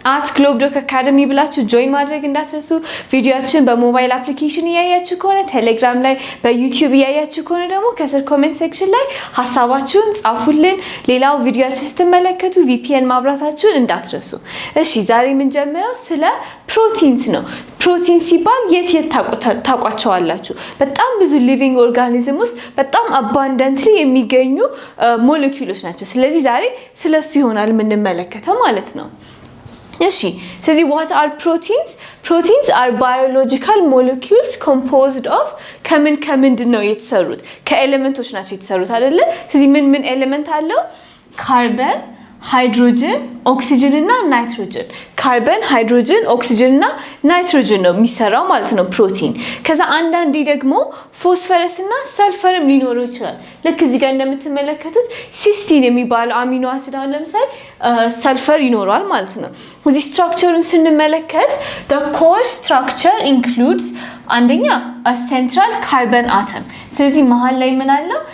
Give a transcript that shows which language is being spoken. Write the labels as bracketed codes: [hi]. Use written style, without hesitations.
[am] @globdoc academy ብላችሁ ጆይን ማድረግ እንዳትረሱ። ቪዲዮአችን በሞባይል አፕሊኬሽን እያያችሁ ከሆነ ቴሌግራም ላይ፣ በዩቲዩብ እያያችሁ ከሆነ ደግሞ ከስር ኮሜንት ሴክሽን ላይ ሐሳባችሁን ጻፉልን። ሌላው ቪዲዮአችን ስትመለከቱ VPN ማብራታችሁን እንዳትረሱ። እሺ ዛሬ ምን ጀምረው ስለ ፕሮቲንስ ነው። ፕሮቲን ሲባል የት ታቋቸዋላችሁ? በጣም ብዙ ሊቪንግ ኦርጋኒዝም ውስጥ በጣም አባንዳንትሊ የሚገኙ ሞለኪውሎች ናቸው። ስለዚህ ዛሬ ስለሱ ይሆናል የምንመለከተው ማለት ነው። እሺ ስለዚህ [en] what are proteins? Proteins are biological molecules composed of [am] ከምንድን ነው የተሰሩት? ከኤሌመንቶች ናቸው የተሰሩት አይደለ? ስለዚህ ምን ኤሌመንት አለው? ካርበን፣ ሃይድሮጅን፣ ኦክሲጅን እና ናይትሮጅን። ካርበን፣ ሃይድሮጅን፣ ኦክሲጅን እና ናይትሮጅን ነው የሚሰራው ማለት ነው ፕሮቲን። ከዛ አንዳንዴ ደግሞ ፎስፈረስ እና ሰልፈርም ሊኖረው ይችላል። ልክ እዚህ ጋር እንደምትመለከቱት ሲስቲን የሚባለው አሚኖ አሲድ አሁን ለምሳሌ ሰልፈር ይኖረዋል ማለት ነው። እዚህ ስትራክቸሩን ስንመለከት [en] the core structure includes [am] አንደኛ [en] central carbon atom። [am] ስለዚህ መሃል ላይ ምን አለው?